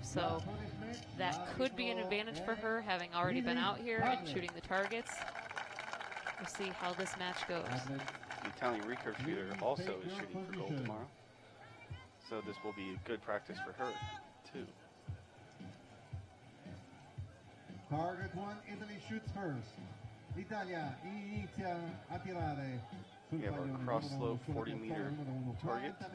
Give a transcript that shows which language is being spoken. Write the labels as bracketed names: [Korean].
[English] So that could be an advantage for her, having already been out here and shooting the targets. We'll see how this match goes. The Italian recurve shooter also is shooting for gold tomorrow. So this will be good practice for her, too. Target 1, Italy shoots first. [Italian] L'Italia inizia a tirare. [English] We have our cross slope 40-meter target.